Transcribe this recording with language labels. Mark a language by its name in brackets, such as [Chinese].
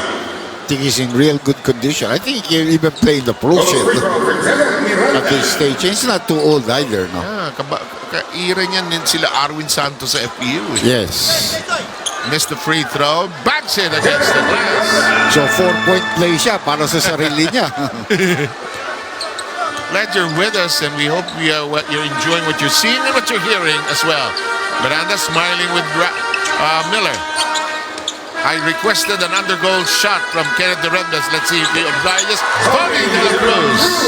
[English] I think he's in real good condition. I think he can even play in the pro ship at this stage. He's not too old either, no? [Filipino] Kaira niyan din sila Arwin Santos sa FPU. [English] Yes. Missed the free throw. Backs it against the glass. [Filipino] So 4-point play siya para sa sarili niya. [English] Glad you're with us, and we hope you're enjoying what you're seeing and what you're hearing as well. Miranda smiling with Miller. I requested an undergoal shot from Kenneth Durandez. Let's see if he obliges. Tony De La Cruz.